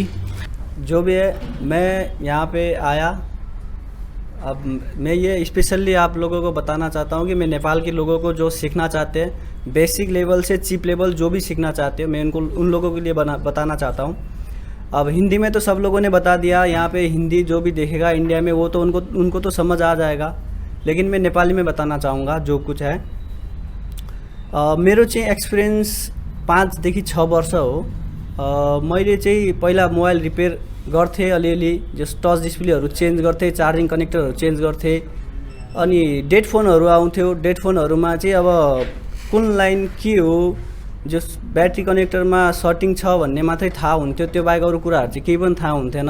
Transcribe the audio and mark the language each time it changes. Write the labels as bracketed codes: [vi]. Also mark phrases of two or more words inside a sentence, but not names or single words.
[hi] जो भी है, मैं यहाँ पे आया, अब मैं ये स्पेशली आप लोगों को बताना चाहता हूँ कि मैं नेपाल के लोगों को जो सीखना चाहते हैं, [en] basic level [hi] से [en] chip level [hi] जो भी सीखना चाहते हैं, मैं उन लोगों के लिए बताना चाहता हूँ। अब हिंदी में तो सब लोगों ने बता दिया, यहाँ पे हिंदी जो भी देखेगा इंडिया में वो तो उनको तो समझ आ जाएगा, लेकिन मैं नेपाली में बताना चाहूँगा जो कुछ है। [ne] मेरो चाहिँ एक्सपिरियन्स 5 देखि 6 वर्ष हो। मैले चाहिँ पहिला [en] mobile repair [ne] गर्थेँ अलिअलि, जस टच डिस्प्लेहरू चेन्ज गर्थेँ, चार्जिङ कनेक्टरहरू चेन्ज गर्थेँ। अनि डेड फोनहरू आउँथ्यो, डेड फोनहरूमा चाहिँ अब कुन लाइन के हो, जस ब्याट्री कनेक्टरमा सर्टिङ छ भन्ने मात्रै थाहा हुन्थ्यो, त्यो बाहेक अरू कुराहरू चाहिँ केही पनि थाहा हुन्थेन।